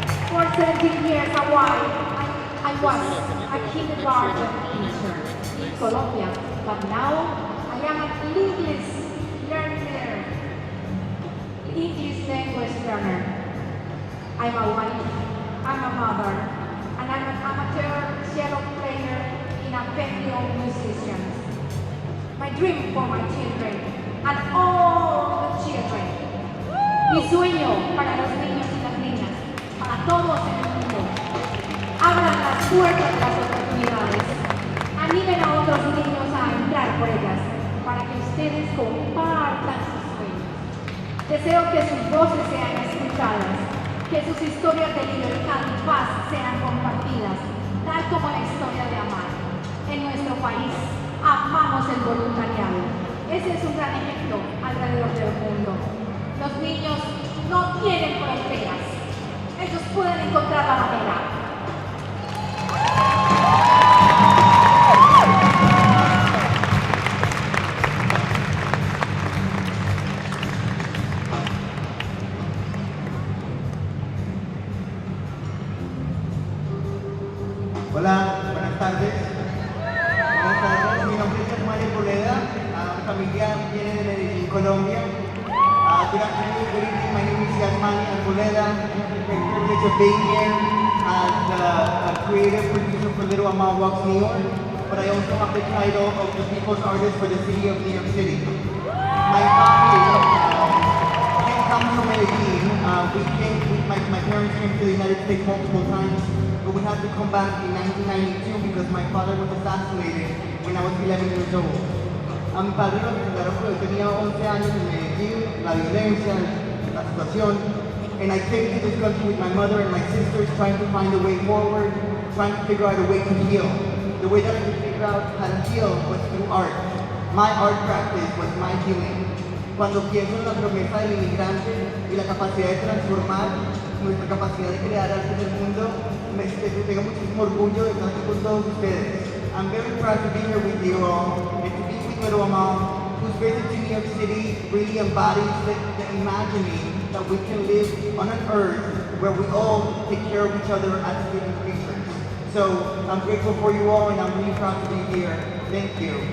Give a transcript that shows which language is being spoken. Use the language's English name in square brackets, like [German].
[English] For 17 years I was a kindergarten teacher in Colombia, but now I am an English learner, English language learner. I'm a wife, I'm a mother, and I'm an amateur cello player in a family of musicians. My dream for my children and all the children. [Spanish] Mi sueño para los niños y las niñas, para todos en el mundo. Abran las puertas de las oportunidades. Animen a otros niños a entrar por ellas para que ustedes compartan sus sueños. Deseo que sus voces sean escuchadas, que sus historias de libertad y paz sean compartidas, tal como la historia de Amal. En nuestro país amamos el voluntariado. Ese es un gran ejemplo alrededor del mundo. Los niños no tienen fronteras. Ellos pueden encontrar la manera. Hola, buenas tardes. Buenas tardes, mi nombre es Amal. Mi familia viene de Medellín, Colombia. [English] Good afternoon, good evening. My name is Amal. I'm the privilege of being here as a creative producer for Little Amal Walks New York, but I also have the title of the People's Artist for the City of New York City. My family comes from Medellín. My parents came to the United States multiple times, but we had to come back in 1992 because my father was assassinated when I was 11 years old. [Spanish] A mi padre lo asesinaron cuando yo tenía 11 años en Medellín, la violencia, la situación. [English] And I came to this country with my mother and my sisters trying to find a way forward, trying to figure out a way to heal. The way that I could figure out how to heal was through art. My art practice was my healing. [Spanish] Cuando pienso en la promesa del inmigrante y la capacidad de transformar, nuestra capacidad de crear arte en el mundo, tengo muchísimo orgullo de estar aquí con todos ustedes. [English] I'm very proud to be here with you all and to be with Little Amal, whose visit to New York City really embodies the imagining that we can live on an earth where we all take care of each other as living creatures. So I'm grateful for you all and I'm really proud to be here. Thank you.